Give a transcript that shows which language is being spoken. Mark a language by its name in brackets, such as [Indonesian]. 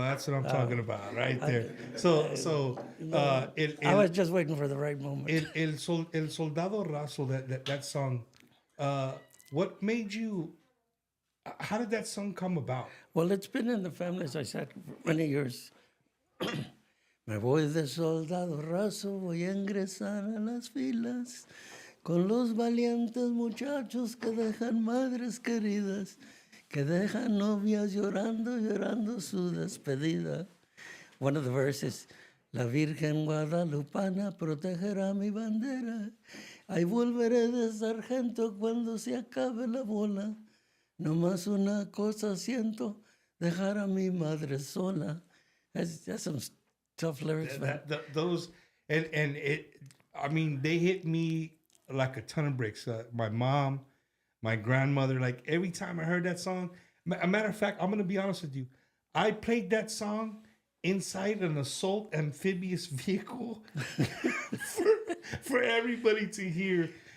[English] That's what I'm talking about, right there. I was just waiting for the right moment. El Soldado Raso, that song, what made you... How did that song come about? Well, it's been in the family, as I said, for many years. [Spanish] Me voy de soldado raso, voy a ingresar a las filas con los valientes muchachos que dejan madres queridas, que dejan novias llorando, llorando su despedida. [English] One of the verses, [Spanish] la Virgen Guadalupana protegerá mi bandera. Ahí volveré de sargento cuando se acabe la bola. Nomás una cosa siento, dejar a mi madre sola. [English] That's some tough lyrics, man. Those and it. I mean, they hit me like a ton of bricks. My mom, my grandmother. Like every time I heard that song. A matter of fact, I'm gonna be honest with you. I played that song inside an assault amphibious vehicle for everybody to hear.